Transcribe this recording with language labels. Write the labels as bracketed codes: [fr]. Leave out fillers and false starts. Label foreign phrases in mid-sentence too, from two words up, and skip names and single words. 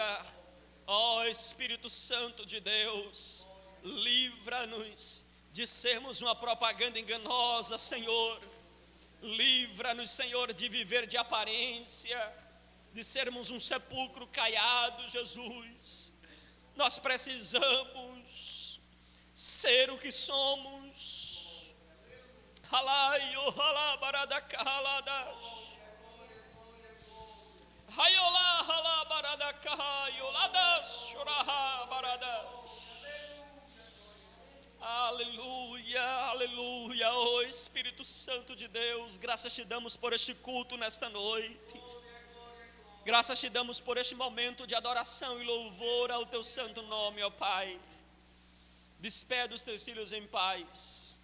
[pt] Ó Espírito Santo de Deus, livra-nos de sermos uma propaganda enganosa, Senhor. Livra-nos, Senhor, de viver de aparência. de sermos um sepulcro caiado, Jesus. Nós precisamos ser o que somos. Halaio, halabaradacaladas. Haiola, halabaradacaioladas, chorahabaradas. Aleluia, aleluia, oh Espírito Santo de Deus, graças te damos por este culto nesta noite. Graças te damos por este momento de adoração e louvor ao teu santo nome, ó Pai. Despede os teus filhos em paz.